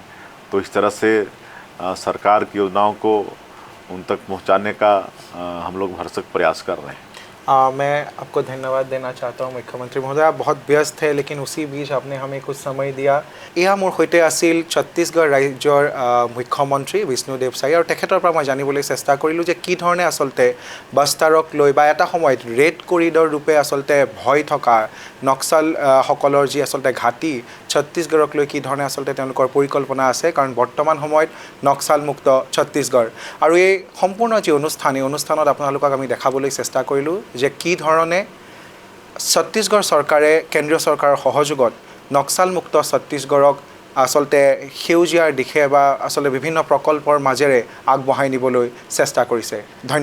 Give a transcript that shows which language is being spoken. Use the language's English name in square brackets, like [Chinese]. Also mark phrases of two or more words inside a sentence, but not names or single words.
[Hindi] तो इस तरह से सरकार की योजनाओं को उन तक पहुंचाने का हम लोग भरसक प्रयास कर रहे हैं। मैं आपको धन्यवाद देना चाहता हूँ मुख्यमंत्री महोदय। आप बहुत व्यस्त है, लेकिन उसी बीच आपने हमें कुछ समय दिया। [Assamese] ইয়ে মোৰ সহিত আছিল ছত্তীশগড় ৰাজ্যৰ মুখ্যমন্ত্ৰী বিষ্ণুদেৱ সাই, আৰু तेखেতৰ পৰা মই জানিবলৈ চেষ্টা কৰিলোঁ যে কি ধৰণে আচলতে বাস্তাৰক লৈ বা এটা সময়ত [English] red corridor [Assamese] ৰূপে আচলতে ভয় থকা নক্সাল সকলৰ যি আচলতে ঘাটি ছত্তীশগড়ক লৈ কি ধৰণে আচলতে তেওঁলোকৰ পৰিকল্পনা আছে, কাৰণ বৰ্তমান সময়ত নক্সাল মুক্ত ছত্তীশগড়। আৰু এই সম্পূৰ্ণ যি অনুষ্ঠান, এই অনুষ্ঠানত আপোনালোকক আমি দেখাবলৈ চেষ্টা কৰিলোঁ যে কি ধৰণে ছত্তীশগড় চৰকাৰে কেন্দ্ৰীয় চৰকাৰৰ সহযোগত নক্সাল মুক্ত ছত্তীশগড়ক আচলতে সেউজীয়াৰ দিশে বা আচলতে বিভিন্ন প্ৰকল্পৰ মাজেৰে আগবঢ়াই নিবলৈ চেষ্টা কৰিছে।